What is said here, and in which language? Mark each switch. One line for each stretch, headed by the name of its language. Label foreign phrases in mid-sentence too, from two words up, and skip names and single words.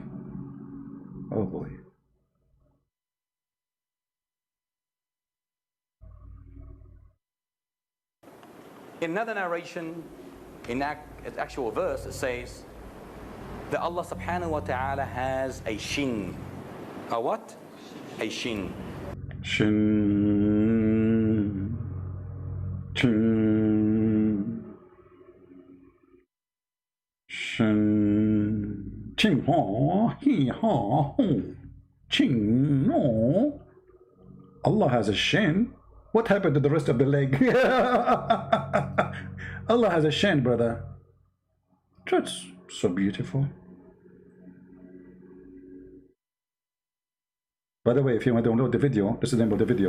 English: Oh boy. In another narration, in actual verse, it says that Allah
Arabic: سبحانه وتعالى
English: has a shin. A what? A shin. Shin. Shin. Shin. Ching ha. He ha. Ho. Ching no. Allah has a shin. What happened to the rest of the leg? Allah has a shin, brother. That's so beautiful. By the way, if you want to download the video, this is the name of the video.